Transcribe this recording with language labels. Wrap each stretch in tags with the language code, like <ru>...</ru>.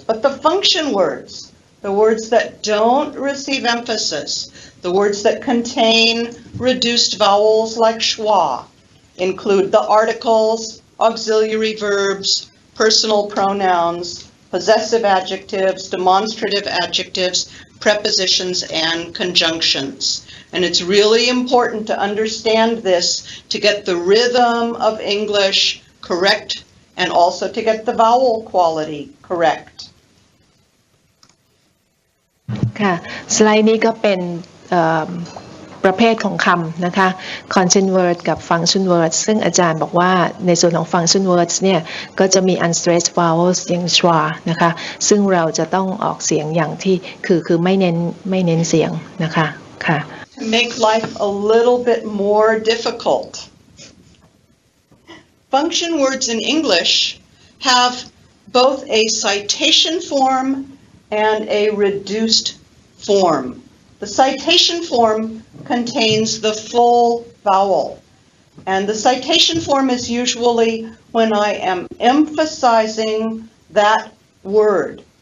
<en>But the function words, the words that don't receive emphasis, the words that contain reduced vowels like schwa, include the articles, auxiliary verbs, personal pronouns, possessive adjectives, demonstrative adjectives, prepositions, and conjunctions. And it's really important to understand this to get the rhythm of English correct and also to get the vowel quality correct.</en> <th>ค่ะสไลด์นี้ก็เป็นประเภทของคำนะคะ content word กับ function words ซึ่งอาจารย์บอกว่าในส่วนของ function words เนี่ยก็จะมี unstressed vowels อย่าง schwa นะคะซึ่งเราจะต้องออกเสียงอย่างที่คือไม่เน้นเสียงนะคะค่ะ</th> <en>To make life a little bit more difficult, function words in English have both a citation form and a reduced form. The citation form contains the full vowel, and the citation form is usually when I am emphasizing that word.</en>